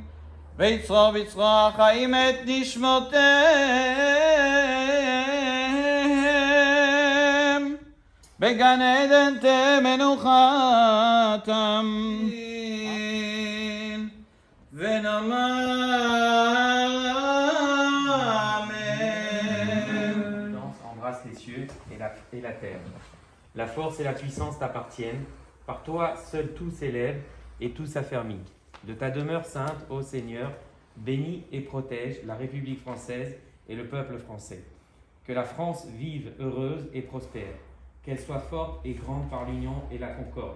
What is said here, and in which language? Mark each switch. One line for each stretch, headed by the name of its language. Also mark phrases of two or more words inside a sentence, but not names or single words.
Hebrew: ויצרור בצרור החיים את נשמותיהם, בגן עדן תמנוחתם. ונאמר אמן.
French: Embrasse les cieux et la terre. La force et la puissance t'appartiennent. Par toi, seul tout s'élève et tout s'affermit. De ta demeure sainte, ô Seigneur, bénis et protège la République française et le peuple français. Que la France vive heureuse et prospère, qu'elle soit forte et grande par l'union et la concorde.